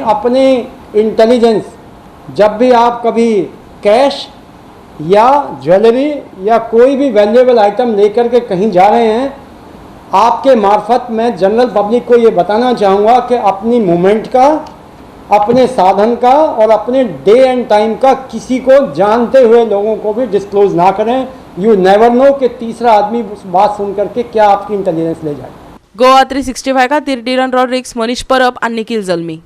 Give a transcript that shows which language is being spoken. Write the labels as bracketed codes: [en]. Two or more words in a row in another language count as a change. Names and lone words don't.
[hi] अपने इंटेलिजेंस, जब भी आप कभी कैश या ज्वेलरी या कोई भी [en] valuable item [hi] लेकर के कहीं जा रहे हैं, आपके मार्फत मैं [en] general public [hi] को ये बताना चाहूँगा कि अपनी मूवमेंट का, अपने साधन का और अपने [en] day and time [hi] का किसी को जानते हुए लोगों को भी डिस्क्लोज ना करें। [en] you never know [hi] कि तीसरा आदमी उस बात सुन करके क्या आपकी इंटेलिजेंस ले जाए। [kok] गोवा 365 खातीर डिरन रॉड्रिक्स, मनीष परब आनी निखिल जल्मी।